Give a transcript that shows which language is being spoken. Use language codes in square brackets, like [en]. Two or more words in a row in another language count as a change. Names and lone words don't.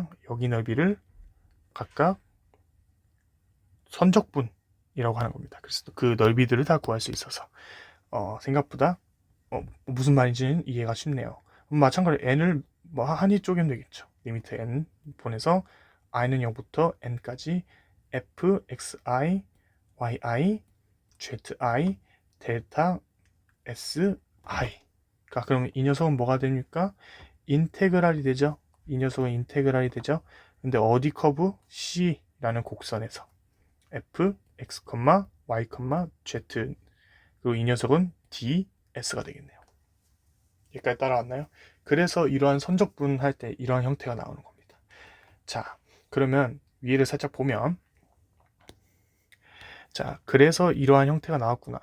[ko] 여기 넓이를 각각 선적분이라고 하는 겁니다. 그래서 그 넓이들을 다 구할 수 있어서 생각보다 무슨 말인지는 이해가 쉽네요. 마찬가지로 n을 뭐 한이 쪼개면 되겠죠. 리미트 n 보내서 i는 0부터 n까지 f, x, i, y, i, z, i, 델타 s, i. 그러면 이 녀석은 뭐가 됩니까? 인테그랄이 되죠. 근데 어디 커브? C라는 곡선에서 f, x, y, z. 그리고 이 녀석은 ds가 되겠네요. 여기까지 따라왔나요? 그래서 이러한 선적분 할 때 이러한 형태가 나오는 겁니다. 자, 그러면 위를 살짝 보면, 자, 그래서 이러한 형태가 나왔구나.